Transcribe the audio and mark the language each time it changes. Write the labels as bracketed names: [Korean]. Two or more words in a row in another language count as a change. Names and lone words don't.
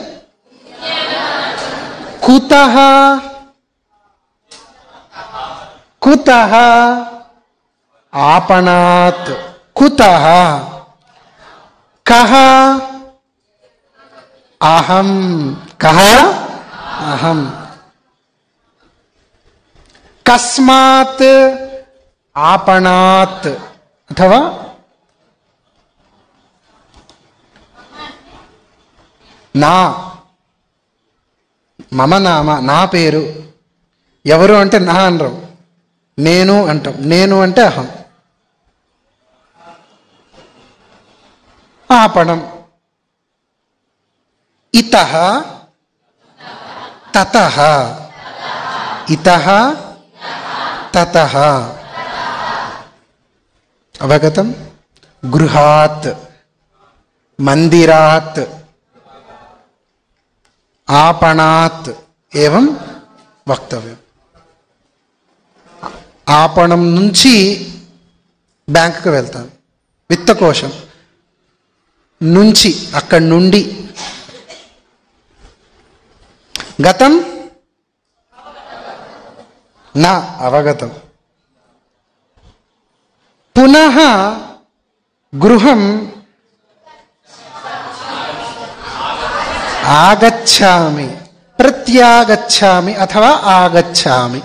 [Sanskrit] कुतः कुतः आपणात् कुतः कः अहं कः अहं कस्मात् आपणात् अथवा ना మమ నామ, [Telugu] నా పేరు. ఎవరు అంటే నా అనరు, నేను అంటాం. నేను అంటే అహం. [Sanskrit] आपणम इतः ततः इतः ततः अवगतम. गृहात् मंदिरात् आपणात् एवं वक्तव्यम. [Telugu] आपणम నుంచి బ్యాంకుకి వెళ్తాను, విత్తకోశం నుంచి, అక్కడి నుండి. [Sanskrit] గతం నా అవగతం. పునః గృహం ఆగచ్చామి, ప్రత్యాగచ్చామి అథవా ఆగచ్చామి.